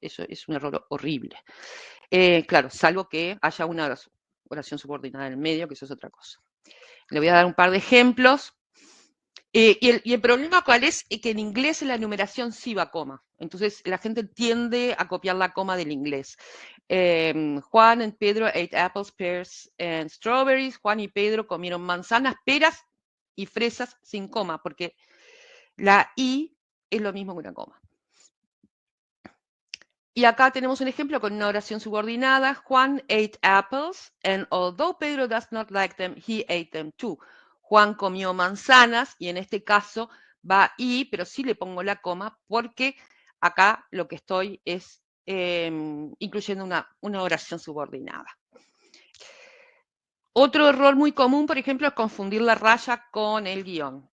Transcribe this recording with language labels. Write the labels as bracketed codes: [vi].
[es] Eso es un error horrible. Claro, salvo que haya una oración subordinada en el medio, que eso es otra cosa. Le voy a dar un par de ejemplos. Y el problema cuál es que en inglés en la enumeración sí va coma. Entonces la gente tiende a copiar la coma del inglés. [en] Juan and Pedro ate apples, pears and strawberries. [es] Juan y Pedro comieron manzanas, peras y fresas sin coma, porque la I es lo mismo que una coma. Y acá tenemos un ejemplo con una oración subordinada. [en] Juan ate apples, and although Pedro does not like them, he ate them too. [es] Juan comió manzanas, y en este caso va y, pero sí le pongo la coma, porque acá lo que estoy es incluyendo una oración subordinada. Otro error muy común, por ejemplo, es confundir la raya con el guión.